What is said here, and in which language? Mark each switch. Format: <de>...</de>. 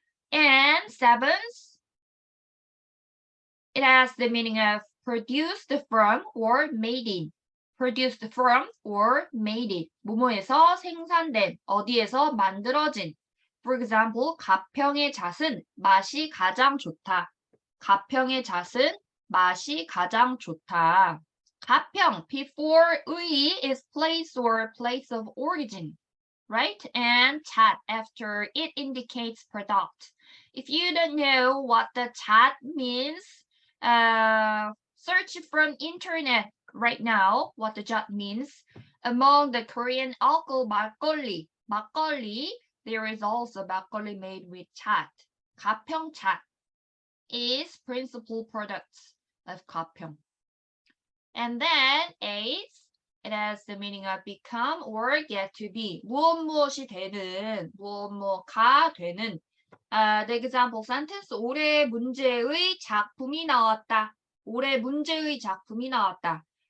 <en>And seventh, it has the meaning of produced from or made in. Produced from or made it.</en> <ko>뭐뭐에서 생산된, 어디에서 만들어진.</ko> <en>For example,</en> <ko>가평의 잣은 맛이 가장 좋다. 가평의 잣은 맛이 가장 좋다.</ko> <en>가평, before 의 is place or place of origin, right? And 잣 after it indicates product. If you don't know what the 잣 means, search from internet right now what the 잣 means. Among the Korean alcohol 막걸리, there is also 막걸리 made with 잣. 가평 잣 is principal products of 가평. And then eighth, it has the meaning of become or get to be.</en> <ko>무엇이 되는, 무엇가 되는.</ko> <en>The example sentence,</en> <ko>올해 문제의 작품이 나왔다. 올해 문제의 작품이 나왔다.</ko>